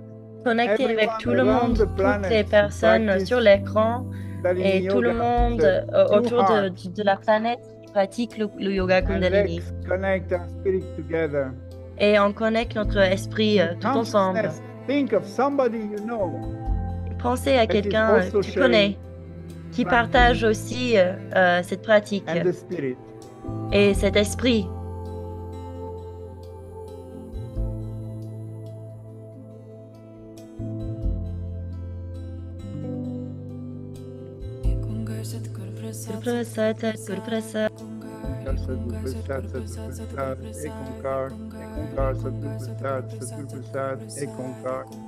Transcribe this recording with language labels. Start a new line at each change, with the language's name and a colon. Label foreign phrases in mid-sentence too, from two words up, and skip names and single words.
French: Connecter avec tout le monde, toutes les personnes sur l'écran et tout le monde autour de la planète qui pratique le yoga Kundalini.
English: Let's connect our spirit together.
French: Et on connecte notre esprit tout ensemble.
English: Think of somebody you know.
French: Pensez à quelqu'un que tu connais qui partage aussi cette pratique
English: And the spirit.
French: et cet esprit.
Punjabi: ਸਤਿਗੁਰ ਪ੍ਰਸਾਦਿ, ਸਤਿਗੁਰ ਪ੍ਰਸਾਦਿ. ਸਤਿਗੁਰ ਪ੍ਰਸਾਦਿ, ਸਤਿਗੁਰ ਪ੍ਰਸਾਦਿ, ਏਕੰਕਾਰ, ਏਕੰਕਾਰ, ਸਤਿਗੁਰ ਪ੍ਰਸਾਦਿ, ਸਤਿਗੁਰ ਪ੍ਰਸਾਦਿ, ਏਕੰਕਾਰ.